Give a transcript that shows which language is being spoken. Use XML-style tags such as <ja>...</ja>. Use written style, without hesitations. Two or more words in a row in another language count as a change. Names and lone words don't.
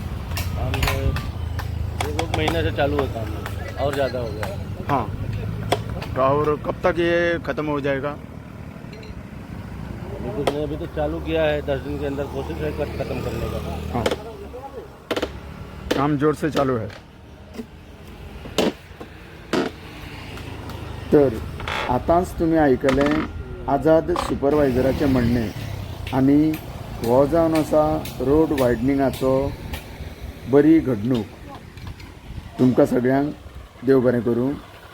<hi>हम 1 महीने से चालू होता है और ज़्यादा हो गया. हाँ, तो और कब तक ये ख़त्म हो जाएगा? अभी तो चालू किया है, 10 दिन के अंदर कोशिश है ख़त्म करने का. हाँ, काम जोर से चालू है.</hi> <kok>तर आतांच तुमी आयकलें आझाद सुपरवायझराचें म्हणणें आनी हो जावन आसा</kok> <en>road widening</en> <kok>बरी घडणूक. तुमकां सगळ्यांक देव बरें करूं.</kok>